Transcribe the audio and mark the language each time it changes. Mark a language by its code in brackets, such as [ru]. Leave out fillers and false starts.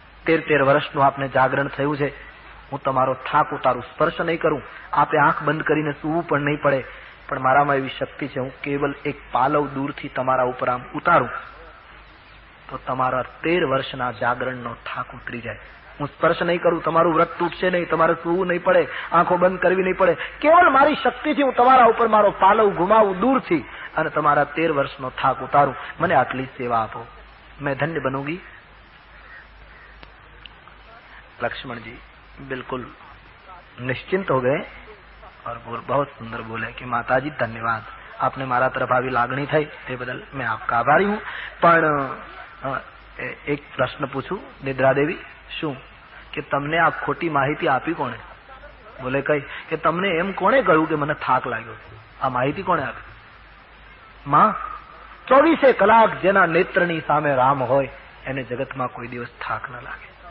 [gu] 13 વર્ષનું આપને જાગરણ થયું છે, હું તમારો થાક ઉતારું, સ્પર્શ નહીં કરું, આપે આંખ બંધ કરીને સૂવું પણ નહીં પડે, પણ મારામાં એવી શક્તિ છે, હું કેવલ એક પાલવ દૂરથી તમારા ઉપર આમ ઉતારું તો તમારા 13 વર્ષના જાગરણનો થાક ઉતરી જાય. હું સ્પર્શ નહીં કરું, તમારું વ્રત તૂટશે નહીં, તમારે સૂવું નહીં પડે, આંખો બંધ કરવી નહીં પડે, કેવલ મારી શક્તિથી હું તમારા ઉપર મારો પાલવ ઘુમાવું દૂરથી અને તમારા 13 વર્ષનો થાક ઉતારું. મને આટલી સેવા આપો, [hi] मैं धन्य बनूंगी. लक्ष्मण जी बिल्कुल निश्चिंत हो गए और बहुत सुंदर बोले कि माताजी धन्यवाद, आपने मारा तरफ [gu] આવી લાગણી થઈ તે બદલ [hi] मैं आपका आभारी हूँ. [gu] પણ એક પ્રશ્ન પૂછું નિદ્રા દેવી, શું કે તમને આ ખોટી માહિતી આપી કોણે? બોલે કઈ કે તમને એમ કોણે કહ્યું કે મને થાક લાગ્યો? આ માહિતી કોણે આપી? માં. 24 કલાક જેના નેત્રની સામે રામ હોય એને જગતમાં કોઈ દિવસ થાક ન લાગે.